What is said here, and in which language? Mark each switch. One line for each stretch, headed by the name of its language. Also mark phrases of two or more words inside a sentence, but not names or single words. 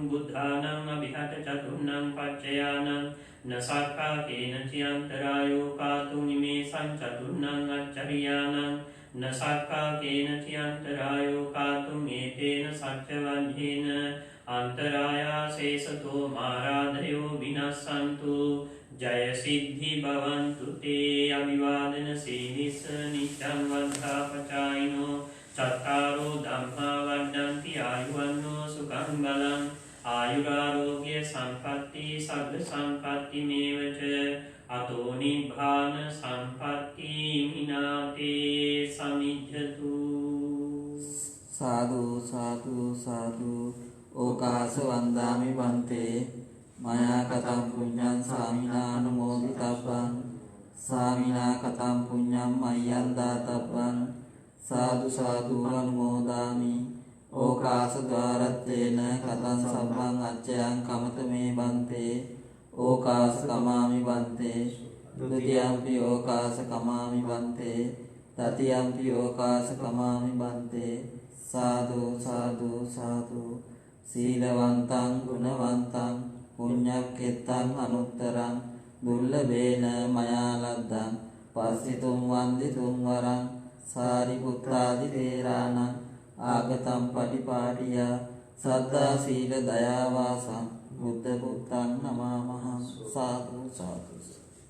Pali: බුද්ධානං අභිහත චතුර්ණං පච්චයානං නසක්කා කේන චියන්තරායෝ කාතුම්. ඉමේසං චතුර්ණං අච්චරියානං නසක්කා කේන චියන්තරායෝ කාතුම්. ඒතේන සච්චවංහේන අන්තරායා සේසතෝ මාරාධයෝ විනස්සන්තු. ජය සිද්ධි භවන්තු තේ. අභිවාදන සීනිස නිච්ඡං වද්ධාපචායිනෝ චත්තාරෝ ධම්මා වඩ්ඩන්ති ආයුවන්නෝ සුඛං බලං. ආයුරාරෝග්‍ය සම්පatti සග්ග සම්පatti මේවච අතෝ නිබ්බාන සම්පatti මිනාතේ සමිජ්ජතු. සාදු සාදු සාදු. ඕකාස වන්දාමි වන්තේ මයා කතං පුඤ්ඤං සාමිනානුමෝදිතබ්බං. සාමිනා කතං පුඤ්ඤං මයං දාතබ්බං. සාදු සාදු අනුමෝදාමි. ඕකාස ද්වාරත්තේන කතං සබ්බං අච්චයං කමත මේ බන්තේ. ඕකාස කමාමි බන්තේ द्वितीयम्पि ओकासकमामि बन्ते तृतीयम्पि ओकासकमामि बन्ते साधु साधु साधु සීලවන්තං ගුණවන්තං පුඤ්ඤක්ඛෙත්තං අනුත්තරං දුර්ලභේන මයා ලද්දං පස්සිතුම් වන්දිතුම් වරං සාරිපුත්තාදි තේරාණං ආගතම් පටිපාටියා සද්ධා සීල දයා වාසං බුද්ධ පුත්තං නමාමහං සාදු සාදු